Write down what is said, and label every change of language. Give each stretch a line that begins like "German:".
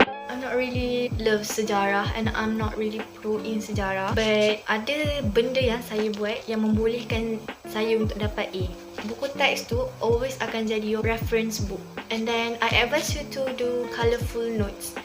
English: I'm not really love sejarah and I'm not really pro in sejarah.
Malay: But ada benda yang saya buat yang membolehkan saya untuk dapat A. Buku teks tu always akan jadi
English: your reference book. And then I advise you to do colourful notes.